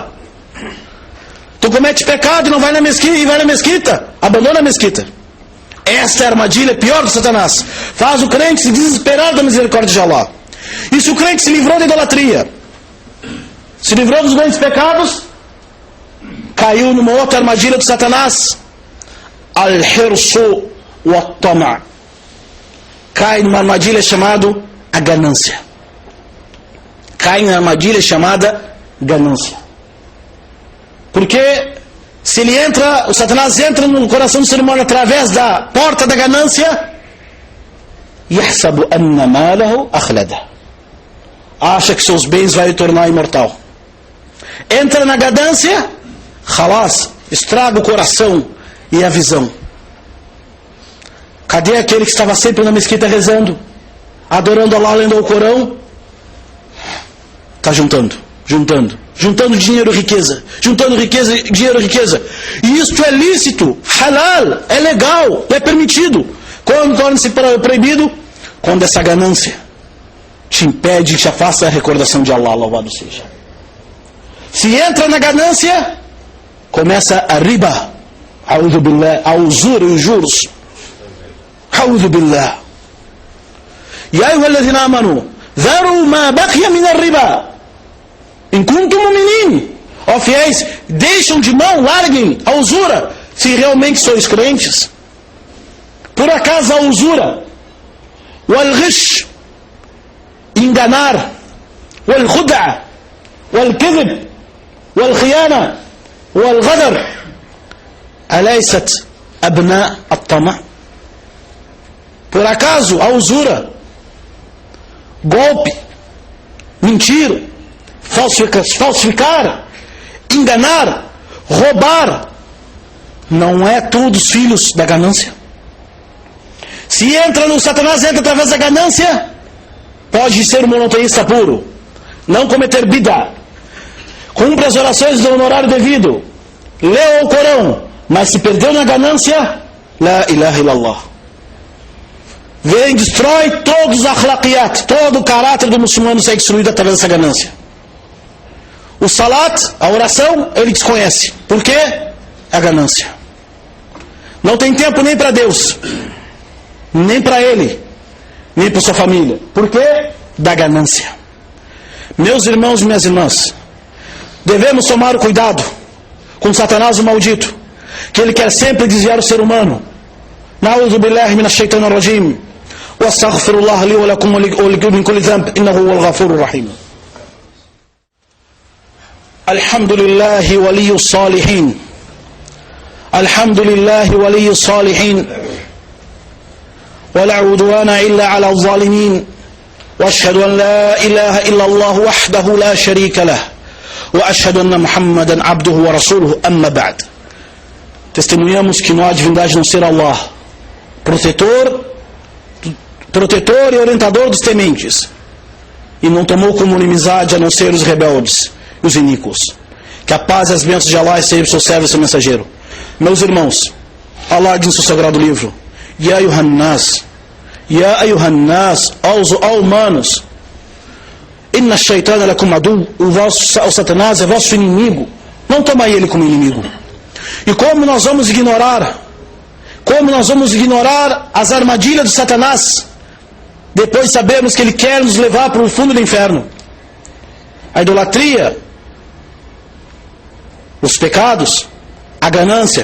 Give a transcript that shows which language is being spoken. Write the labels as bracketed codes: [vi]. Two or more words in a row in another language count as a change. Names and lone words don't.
[pt] Tu comete pecado e não vai na mesquita, abandona a mesquita. Esta é a armadilha pior do Satanás. Faz o crente se desesperar da misericórdia de Allah. E se o crente se livrou da idolatria, se livrou dos grandes pecados, caiu numa outra armadilha do Satanás, [ar] الحرص والطمع'. [pt] Cai numa armadilha chamada a ganância. Cai numa armadilha chamada ganância. Porque se ele entra, o Satanás entra no coração do ser humano através da porta da ganância, [ar] يحسب أن ماله أخلده. [pt] Acha que seus bens vai lhe tornar imortal. Entra na ganância, khalas, estraga o coração e a visão. Cadê aquele que estava sempre na mesquita rezando, adorando Allah, lendo o Corão? Está juntando dinheiro e riqueza, juntando riqueza, dinheiro e riqueza. E isto é lícito, halal, é legal, é permitido. Quando torna-se proibido? Quando essa ganância te impede, te afasta da recordação de Allah, louvado seja. Se entra na ganância, começa a riba, [ar] أعوذ بالله, [pt] a usura e os juros. [ar] أعوذ بالله. يا أيها الذين آمنوا ذروا ما بقي من الربا إن كنتم مؤمنين. [pt] Ó fiéis, deixam de mão, larguem a usura, se realmente sois crentes. Por acaso a usura, [ar] والغش, enganar, والخديعة والكذب والخيانة والغدر أليست أبناء الطمع'? [pt] Por acaso a usura, golpe, mentir, falsificar, enganar, roubar, não é todos filhos da ganância? Se entra no Satanás, entra através da ganância, pode ser um monoteísta puro, não cometer bid'a, cumpre as orações do horário devido, leu o Corão, mas se perdeu na ganância, [ar] لا إله إلا الله. [pt] Vem, destrói todos os akhlaqiyat, todo o caráter do muçulmano sai destruído através dessa ganância. O salat, a oração, ele desconhece. Por quê? É a ganância. Não tem tempo nem para Deus, nem para ele, nem para sua família. Por quê? Da ganância. Meus irmãos e minhas irmãs, devemos tomar o cuidado com Satanás, o maldito, que ele quer sempre desviar o ser humano. [ar] نعوذ بالله من الشيطان الرجيم واستغفر الله لي ولكم ولكم من كل ذنب إنه هو الغفور الرحيم. الحمد لله ولي الصالحين. الحمد لله ولي الصالحين. ولا عدوان إلا على الظالمين وأشهد أن لا إله إلا الله وحده لا شريك له وأشهد أن محمدا عبده ورسوله أما بعد. [pt] Testemunhamos que não há divindade não ser Allah, protetor e orientador dos tementes, e não tomou como inimizade a não ser os rebeldes e os iníquos. Que a paz e as bênçãos de Allah estejam sobre seu servo e seu mensageiro. Meus irmãos, Allah diz no seu sagrado livro: [ar] يا أيها الناس, [pt] ó humanos, [ar] إن الشيطان لكم عدو, [pt] o Satanás é vosso inimigo. Não toma ele como inimigo. E como nós vamos ignorar as armadilhas do Satanás, depois sabemos que ele quer nos levar para o fundo do inferno? A idolatria, os pecados, a ganância.